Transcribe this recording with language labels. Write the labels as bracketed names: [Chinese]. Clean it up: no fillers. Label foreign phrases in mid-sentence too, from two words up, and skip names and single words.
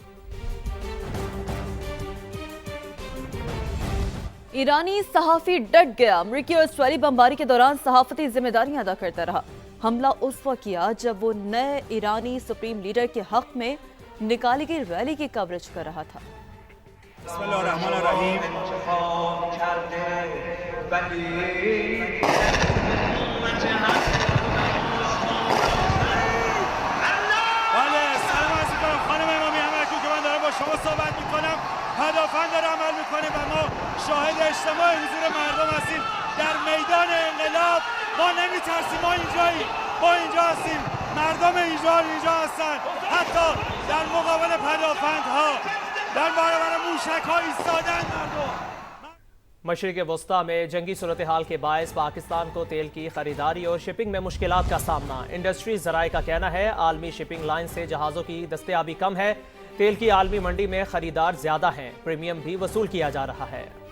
[Urdu] ایرانی صحافی ڈٹ گیا۔ امریکی اور اسرائیلی بمباری کے دوران صحافتی ذمہ داریاں ادا کرتا رہا۔ حملہ اس وقت کیا جب وہ نئے ایرانی سپریم لیڈر کے حق میں نکالی گئی ریلی کی کوریج کر رہا تھا۔ [Arabic] بسم اللہ الرحمن الرحیم۔ [Persian] سلام عرض می‌کنم خانم امامی، همه اکنون که من دارم با شما صحبت می‌کنم پدافند داره عمل می‌کنه و ما شاهد اجتماع حضور مردم هستیم در میدان انقلاب. ما نمی‌ترسیم، ما اینجاییم، ما اینجا هستیم، مردم اینجا هستن. حتی در مقابل پدافندها در برابر موشک‌ها ایستادن مردم۔ [Urdu] مشرق وسطیٰ میں جنگی صورتحال کے باعث پاکستان کو تیل کی خریداری اور شپنگ میں مشکلات کا سامنا۔ انڈسٹری ذرائع کا کہنا ہے عالمی شپنگ لائن سے جہازوں کی دستیابی کم ہے۔ تیل کی عالمی منڈی میں خریدار زیادہ ہیں، پریمیم بھی وصول کیا جا رہا ہے۔